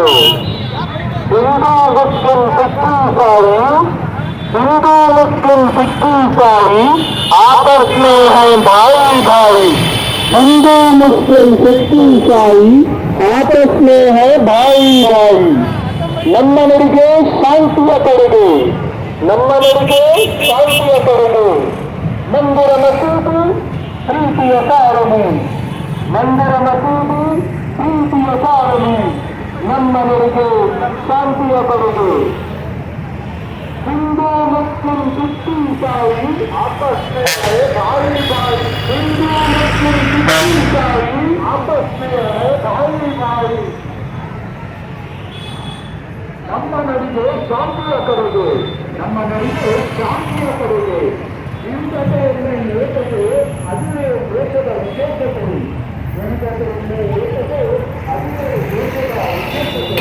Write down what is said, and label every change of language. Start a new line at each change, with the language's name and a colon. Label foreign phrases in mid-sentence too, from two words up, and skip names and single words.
Kannada: ಹಿಂದೂ ಮುಸ್ಲಿಂ ಸಿಕ್ಕಿಸಾರಿ,
Hindi: हिंदू मुस्लिम सिक्की ईसाई आपस में है भाई भाई, हिंदू मुस्लिम सिक्की ईसाई आपस में है भाई भाई.
Kannada: ನಮ್ಮ ನಡಿಗೆ ಶಾಂತಿಯ ಕೊಡುಗೆ, ನಮ್ಮ ನಡಿಗೆ ಶಾಂತಿಯ ಕೊಡುಗೆ. ಮಂದಿರ ಮಸೀದಿ ಪ್ರೀತಿಯ ಸಾರಣಿ, ಮಂದಿರ ಮಸೀದಿ ಪ್ರೀತಿಯ ಸಾರಣಿ, ನಮ್ಮ ನಡಿಗೆ ಶಾಂತಿಯ ಕೊಡುಗೆ.
Hindi: हिंदू मुस्लिम सिक्की ईसाई आपस में है भाई भाई, हिंदू मुस्लिम सिक्की ईसाई आपस में है भाई भाई.
Kannada: ನಮ್ಮ ನಡಿಗೆ ಶಾಂತಿಯ ಕೊಡುಗೆ, ನಮ್ಮ ನಡಿಗೆ ಶಾಂತಿಯ ಕೊಡುಗೆ. ವಿವಿಧತೆಯಲ್ಲಿ ಏಕತೆ, ಅದುವೇ ದೇಶದ ವಿಶೇಷತೆ. ವಿವಿಧತೆಯಲ್ಲಿ ಏಕತೆ, ಅದುವೇ ದೇಶದ ವಿಶೇಷತೆ.